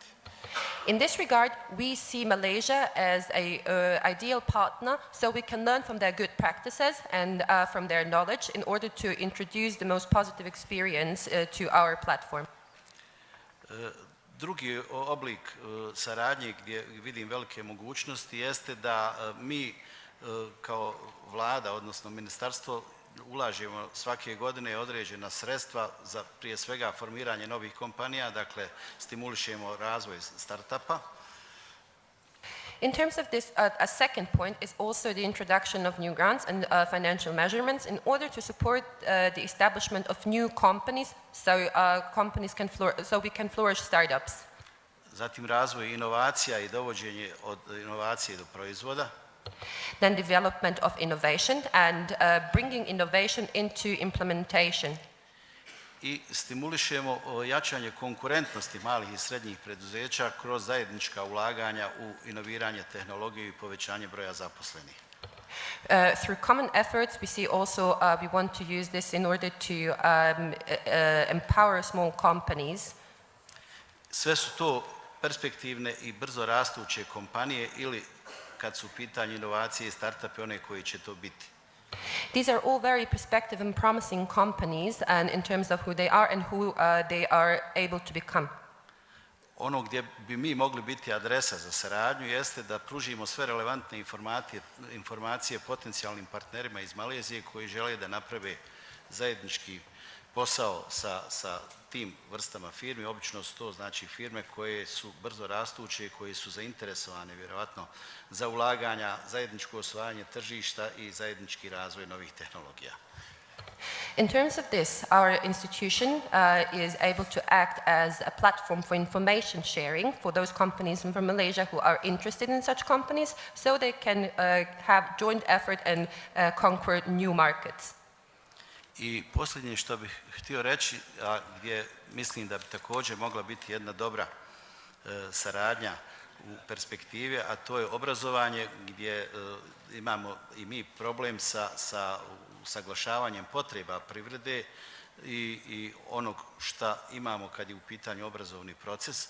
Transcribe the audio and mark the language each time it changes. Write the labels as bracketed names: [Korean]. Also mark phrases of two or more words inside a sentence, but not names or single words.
[English] In this regard, we see Malaysia as a ideal partner, so we can learn from their good practices and from their knowledge in order to introduce the most positive experience to our platform. [Bosnian] Drugi oblik saradnje gdje vidim velike mogućnosti jeste da mi kao vlada, odnosno ministarstvo, ulažemo svake godine određena sredstva za prije svega formiranje novih kompanija, dakle stimulišemo razvoj startupa. [English] In terms of this, a second point is also the introduction of new grants and financial measurements in order to support the establishment of new companies, so so we can flourish startups. [Bosnian] Zatim razvoj inovacija i dovođenje od inovacije do proizvoda. [English] Then development of innovation and bringing innovation into implementation. [Bosnian] I stimulišemo jačanje konkurentnosti malih i srednjih preduzeća kroz zajednička ulaganja u inoviranje tehnologije i povećanje broja zaposlenih. [English] Through common efforts, we see also we want to use this in order to empower small companies. [Bosnian] Sve su to perspektivne i brzo rastuće kompanije ili kad su u pitanju inovacije i startupe, one koji će to biti. [English] These are all very perspective and promising companies and in terms of who they are and who they are able to become. [Bosnian] Ono gdje bi mi mogli biti adresa za saradnju jeste da pružimo sve relevantne informacije potencijalnim partnerima iz Malezije koji žele da naprave zajednički posao sa tim vrstama firmi. Obično su to znači firme koje su brzo rastuće i koje su zainteresovane vjerojatno za ulaganja, zajedničko osvajanje tržišta i zajednički razvoj novih tehnologija. [English] In terms of this, our institution is able to act as a platform for information sharing for those companies from Malaysia who are interested in such companies, so they can have joint effort and conquer new markets. [Bosnian] I posljednje što bih htio reći, a gdje mislim da bi također mogla biti jedna dobra saradnja u perspektivi, a to je obrazovanje gdje imamo i mi problem sa usaglašavanjem potreba privrede i onog šta imamo kad je u pitanju obrazovni proces.